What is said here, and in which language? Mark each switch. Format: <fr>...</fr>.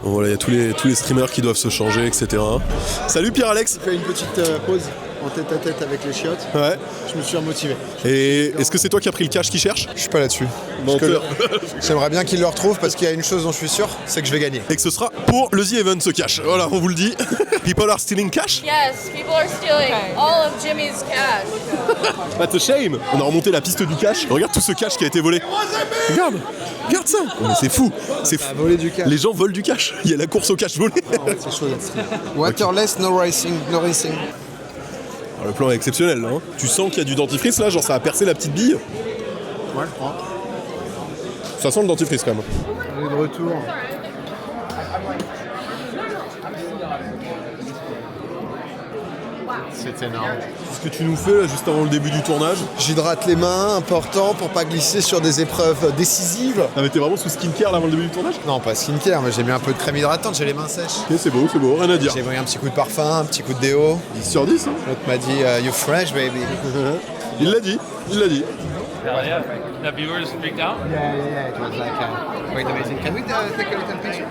<fr>Donc, voilà, il y a tous les streamers qui doivent se changer, etc. Salut Pierre-Alex. Je fais une petite pause en tête à tête avec les chiottes. Ouais. Je me suis remotivé. Et est-ce que c'est toi qui as pris le cash qui cherche? Je suis pas là-dessus. Menteur. J'aimerais bien qu'il le retrouve parce qu'il y a une chose dont je suis sûr, c'est que je vais gagner. Et que ce sera pour le The Event ce cash. Voilà, on vous le dit.</fr> <en>People are stealing cash. Yes, people are stealing all of Jimmy's cash. That's a shame.</en> <fr>On a remonté la piste du cash. Regarde tout ce cash qui a été volé. Regarde ça. Mais c'est fou. C'est fou. Voler du cash. Les gens volent du cash. Il y a la course au cash volé. C'est chaud d'être stream.</fr> <en>Waterless, no racing.</en> <fr>Alors, le plan est exceptionnel là. Hein. Tu sens qu'il y a du dentifrice là, genre ça a percé la petite bille. Ouais, je crois. Ça sent le dentifrice quand même. On est de retour. C'est énorme. Ce que tu nous fais là juste avant le début du tournage. J'hydrate les mains, important pour pas glisser sur des épreuves décisives. Ah mais t'es vraiment sous skincare là avant le début du tournage? Non, pas skincare, mais j'ai mis un peu de crème hydratante, j'ai les mains sèches. Ok, c'est beau, rien à dire. J'ai mis un petit coup de parfum, un petit coup de déo. 10 sur 10 hein. L'autre m'a dit</fr> <en>You fresh baby.</en> <fr>Il l'a dit.</fr> <en>Hell yeah. The viewers freaked out? Yeah, it was like quite amazing. Can we take a little picture?</en>